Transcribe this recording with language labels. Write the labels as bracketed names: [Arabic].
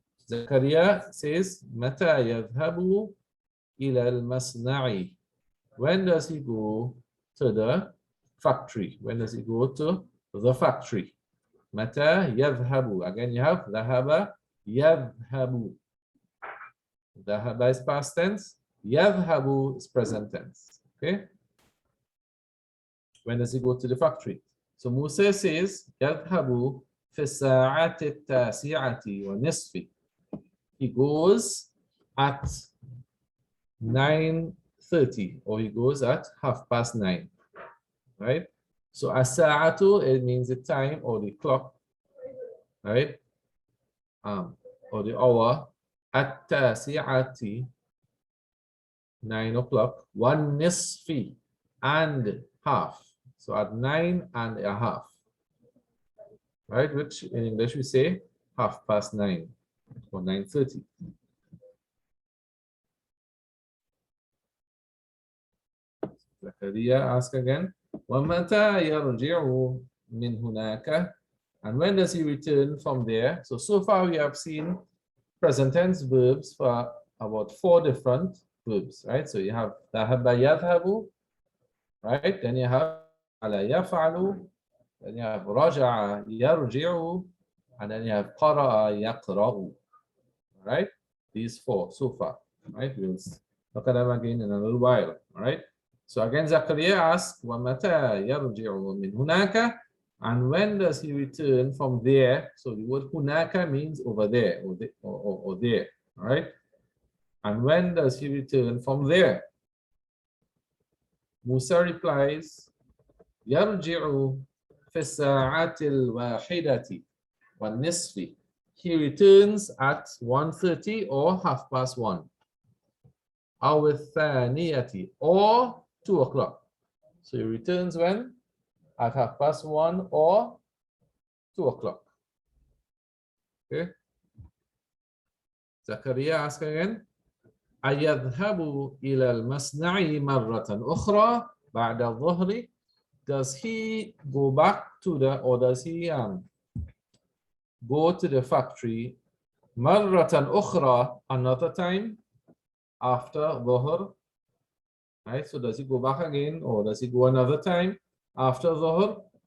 [Arabic] Zakaria says, متى يذهب إلى المصنع? [English] When does he go to the factory? When does he go to the factory? [Arabic] متى يذهب. [English] Again, you have ذهب, يذهب. ذهب is past tense. يذهب is present tense. Okay. When does he go to the factory? So Musa says, [Arabic] يذهب في الساعة التاسعة ونصف. [English] He goes at 9:30, or he goes at 9:30, right? So as-sa'atu, it means the time or the clock. right? Or the hour at-tasi'ati, 9 o'clock, one nisfi, and half. So at 9 and a half, right? Which in English we say 9:30 or 9:30. Zakaria asks again, [Arabic] وَمَتَى يَرْجِعُ مِنْ هُنَاكَ? [English] And when does he return from there? So far we have seen present tense verbs for about 4 different verbs, right? So you have ذهب يذهب, right? Then you have فعل يفعل, then you have رجع يرجع, and then you have قرأ يقرأ, right? These 4 so far, right? We'll look at them again in a little while, all right? So again, Zakaria asks, [Arabic] وَمَتَى يَرْجِعُ مِنْ هُنَاكَ? [English] And when does he return from there? So the word hunaka means over there or there, all right? And when does he return from there? Musa replies, [Arabic] يَرْجِعُ فِي السَّاعَةِ الْوَاحِدَةِ وَالنِّصْفِ. [English] He returns at 1:30 or 1:30. [Arabic] أو الثانية [English] or 2 o'clock. So he returns when? At 1:30 or 2 o'clock. Okay. Zakaria asks again, [Arabic] أيذهب إلى المصنع مرة أخرى بعد الظهر? [English] Does he go back to or does he go to the factory [Arabic] مرة أخرى, [English] another time after Dhuhr? Right, so does he go back again or does he go another time after Dhuhr?